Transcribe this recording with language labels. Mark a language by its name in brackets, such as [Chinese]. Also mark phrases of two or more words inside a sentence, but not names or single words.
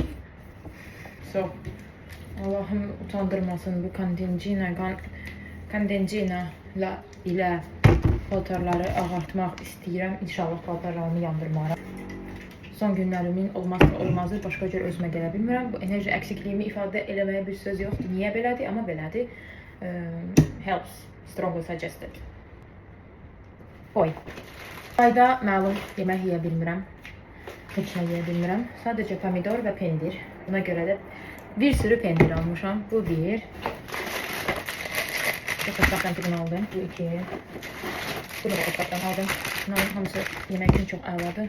[Azerbaijani] So, Allahım utandırmasın bu Kandenzina ilə paltarları ağartmaq istəyirəm. İnşallah paltarlarımı yandırmaram. Son günlərimin olmazsa olmazı, başqa cür özümə gələ bilmirəm. Bu enerji əksikliyimi ifadə eləməyə bir söz yoxdur. Niyə belədir? Amma belədir. Helps. [English] Strongly suggested. Oy. [Azerbaijani] Ayda məlum yemək yeyə bilmirəm. Heç nə yeyə bilmirəm. Sadəcə pomidor və pendir. Buna görə də bir sürü pendir almışam. Bu bir. Xoşbəxtəm ki, bunu aldım. Bu iki. Bunu da xoşbəxtəm aldım. Bunların hamısı yemək üçün çox əladır.